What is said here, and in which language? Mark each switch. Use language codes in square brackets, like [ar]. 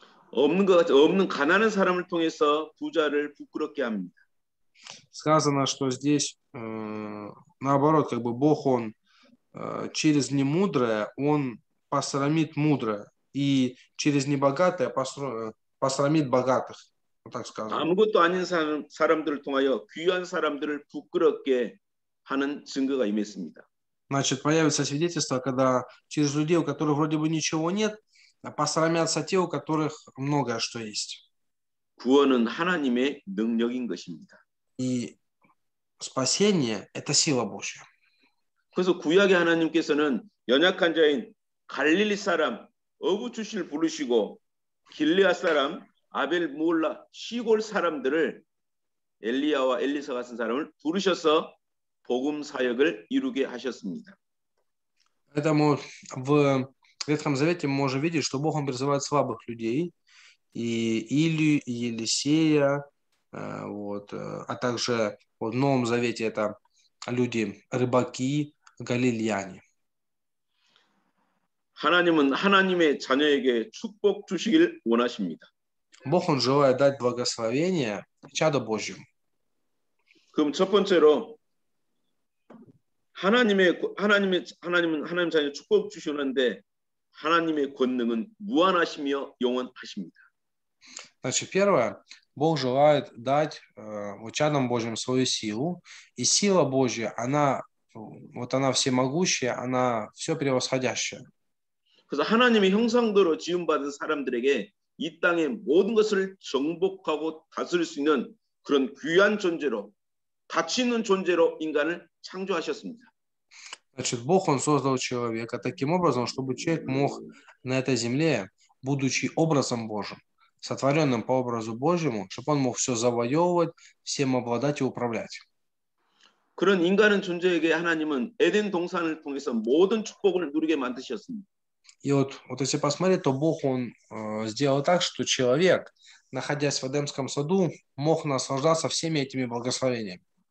[ko] 없는 가난한 사람을 통해서 부자를 부끄럽게 합니다. [ru] Сказано, что здесь наоборот, как бы Бог, Он через немудрое, Он посрамит мудрое, и через небогатое посрамит богатых. Вот так сказано. [ko] 아무것도 아닌 사람들을 통하여 귀한 사람들을 부끄럽게 하는 증거가 임했습니다. [ru] Значит, появится свидетельство, когда через людей, у которых вроде бы ничего нет, посрамятся те, у которых многое что есть. [ko] 구원은 하나님의 능력인 것입니다. [ru] И спасение – это сила Божья. [ko] 그래서 구약의 하나님께서는 연약한 자인 갈릴리 사람 어부 출신을 부르시고 길르앗 사람 아벨 무올라 시골 사람들을 엘리야와 엘리사 같은 사람을 부르셔서 복음 사역을 이루게 하셨습니다. [ru] Поэтому в Ветхом Завете мы можем видеть, что Бог, Он призывает слабых людей, и Илью, и Елисея, а также в Новом Завете это люди, рыбаки, галилеяне. [ko] 하나님은 하나님의 자녀에게 축복 주시길 원하십니다. [ru] Бог, Он желает дать благословение чаду Божьему. [ko] 그럼 첫 번째로 하나님은 하나님 자녀 축복 주시는데 하나님의 권능은 무한하시며 영원하십니다. [ru] Значит, первое, Бог желает дать чадам Божьим свою силу, и сила Божья, она всемогущая, она все превосходящая. [ko] 그래서 하나님의 형상대로 지음받은 사람들에게 이 땅의 모든 것을 정복하고 다스릴 수 있는 그런 귀한 존재로 가치 있는 존재로 인간을 창조하셨습니다. [ru] Значит, Бог, Он создал человека таким образом, чтобы человек мог на этой земле, будучи образом Божьим, сотворенным по образу Божьему, чтобы он мог все завоевывать, всем обладать и управлять. [ko] 그런 인간은 존재에게 하나님은 에덴 동산을 통해서 모든 축복을 누리게 만드셨습니다. [ru] И вот если посмотреть, то Бог, Он сделал так, что человек, находясь в Эдемском саду, мог наслаждаться всеми этими благословениями.